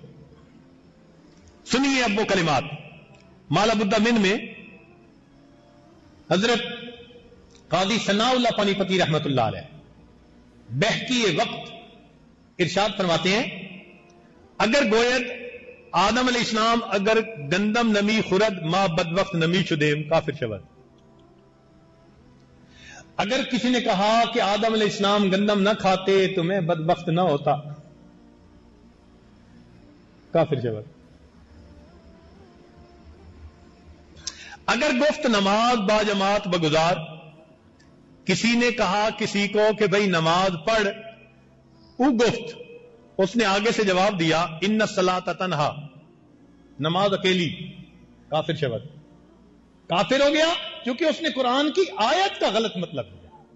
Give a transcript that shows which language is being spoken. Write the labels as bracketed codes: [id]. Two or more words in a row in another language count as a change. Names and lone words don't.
[ur] سنیے اب وہ کلمات. مالا بدہ من میں حضرت قاضی ثناء اللہ پانی پتی [ar] رحمت اللہ علیہ [ur] بہکی وقت ارشاد فرماتے ہیں، [fa] اگر گوید آدم علیہ السلام اگر گندم نمی خورد ما بد وقت نمی شدیم کافر شود. [ur] اگر کسی نے کہا کہ آدم علیہ السلام گندم نہ کھاتے تو میں بدبخت نہ ہوتا، [fa] کافر شود. اگر گفت نماز با جماعت بگزار، [ur] کسی نے کہا کسی کو کہ بھئی نماز پڑھ، [fa] او گفت، [ur] اس نے آگے سے جواب دیا [ar] ان الصلاۃ تنہا، [ur] نماز اکیلی، [fa] کافر شود. [ur] کافر ہو گیا کیونکہ اس نے قرآن کی آیت کا غلط مطلب لیا.